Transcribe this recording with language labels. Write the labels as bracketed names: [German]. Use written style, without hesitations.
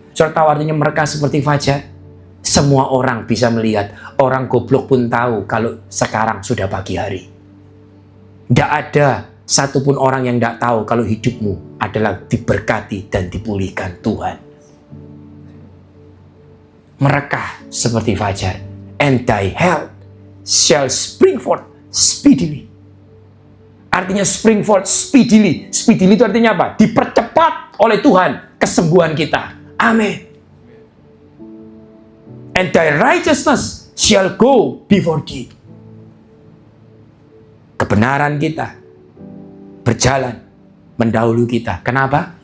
[Indonesian] Saudara tahu artinya merekah seperti fajar? Semua orang bisa melihat. Orang goblok pun tahu kalau sekarang sudah pagi hari. Tidak ada satupun orang yang tidak tahu kalau hidupmu adalah diberkati dan dipulihkan Tuhan. Merekah seperti fajar. [English] And thy health shall spring forth speedily. [Indonesian] Artinya [English] spring forth speedily. [Indonesian] Speedily itu artinya apa? Dipercepat oleh Tuhan kesembuhan kita. Amin. [English] And thy righteousness shall go before thee. [Indonesian] Kebenaran kita berjalan mendahului kita. Kenapa?